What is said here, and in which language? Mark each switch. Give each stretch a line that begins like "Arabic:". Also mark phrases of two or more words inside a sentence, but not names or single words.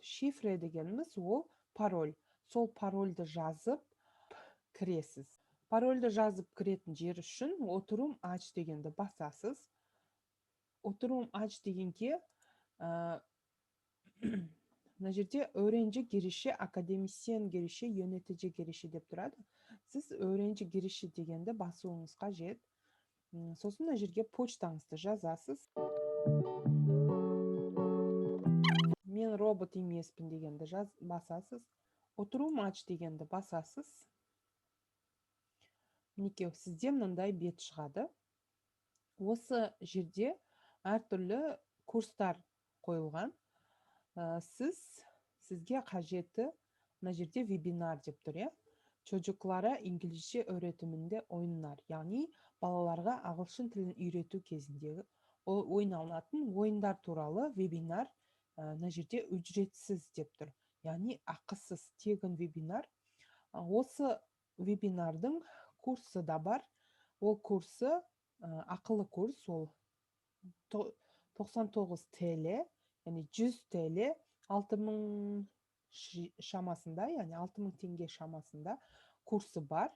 Kazakh: Шифре дегеніміз ол пароль. Сол парольді жазып кіресіз. Парольді жазып кіретін жер үшін
Turkish: oturum aç
Kazakh: дегенді басасыз.
Turkish: Oturum aç
Kazakh: дегенге мына жерде
Turkish: öğrenci girişi, akademisyen girişi, yönetici girişi
Kazakh: деп тұрады. Сіз
Turkish: öğrenci girişi
Kazakh: дегенді басуыңыз қажет. Сосын мына жерге почтаңызды жазасыз. Мен робот емеспін дегенді басасыз.
Turkish: Oturum aç
Kazakh: дегенді басасыз. Мінекей сізде мынандай бет шығады. Осы жерде әртүрлі курстар қойылған. Сізге қажеті мына жерде вебинар деп тұр.
Turkish: Çocuklara İngilizce öğretiminde oyunlar,
Kazakh: яғни балаларға ағылшын тілін үйрету кезіндегі ойналатын ойындар туралы вебинар мына жерде үжретсіз деп тұр. Яғни ақысыз тегін вебинар. Осы вебинардың курсы да бар. Ол курсы ақылы курс, ол 99 TL, яғни 100 TL, 6000 шамасында, яғни 6000 теңге шамасында курсы бар.